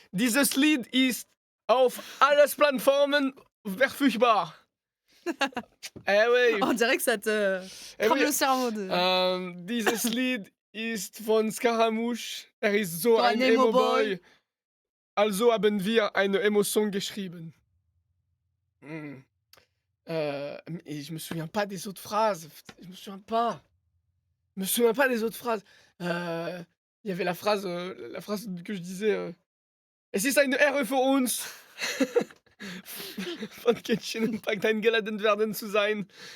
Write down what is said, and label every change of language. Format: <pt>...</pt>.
<de>Dieses Lied ist auf alles Plattformen verfügbar.</de> <fr>Eh oui. On dirait que ça te Eh crame oui. le cerveau de...</fr> <de>Dieses Lied ist von Scaramouche. Er ist so So ein ein Emo-Boy. Also haben wir eine Emo-Song geschrieben.</de> <fr>Et je me souviens pas des autres phrases. Je me souviens pas. Je me souviens pas des autres phrases. Il y avait la phrase que je disais.</fr> <de>Es ist eine Ehre für uns. Von Genshin Impact eingeladen werden zu sein.</de>